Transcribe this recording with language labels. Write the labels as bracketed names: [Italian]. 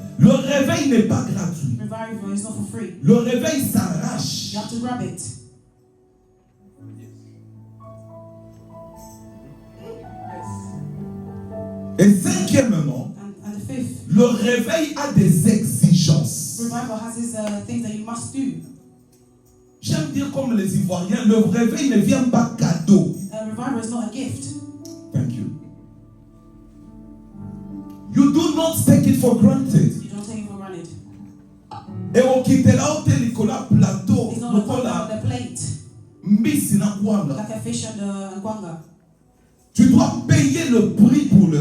[French] Le réveil n'est pas gratuit. [English] Revival is not for free. [French] Le réveil s'arrache. [English] You have to grab it. [French] Et cinquièmement, [English] And the fifth, [French] le réveil a des exigences. [English] revival has these things that you must do. [French] J'aime dire comme les Ivoiriens, le réveil ne vient pas cadeau. [English] Revival is not a gift. Thank you. You do not take it for granted. You don't take it for granted. [French] Et on quitte là où tu plateau. [English] It's not on the plate, [Lingala] Mbisi na kwanga. [English] like a fish and a kwanga. [French] Tu dois payer le prix pour le